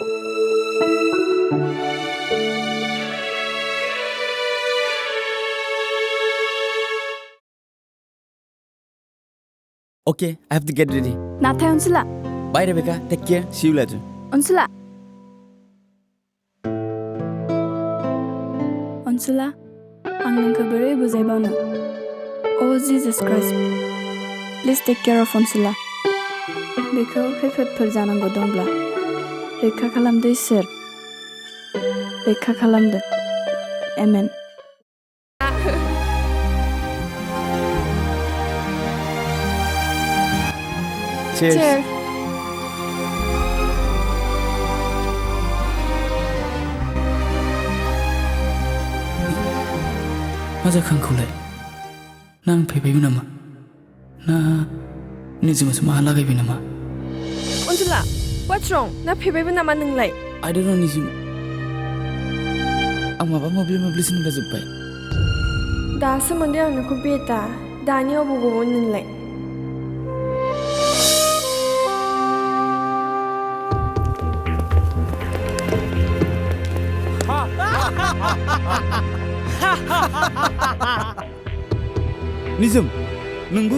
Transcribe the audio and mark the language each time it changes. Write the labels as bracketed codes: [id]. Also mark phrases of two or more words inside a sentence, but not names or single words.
[en] Okay, I have to get ready. [brx] नाथाय Unsula, [en] Bye Rebecca. Take care. See you later. Unsula. Unsula, [brx] आं नोंखौ बोरै बुजायबावनो? [en] Oh Jesus Christ. Please take care of Unsula. [brx] बेखौ खैफोदफोर जानांगौ दंब्ला रैखा खालामदो इसोर. रैखा खालामदो. [en] Amen. Cheers. Cheers. [brx] मा जाखो आंखौलाय? ना आं फैबायबो नामा? ना निजोमासो माहा लागायबाय नामा? [en] Unsula, what's wrong? [brx] ना फैबायबो नामा नोंलाय? [en] I don't know निजोम. [brx] आं माबा मोब्लिब होनब्ला जोब्बाय. दासो मोनदों आं नोंखौ बेटा. दानि अबावबाव नोंलाय? निजोम, नोंबो?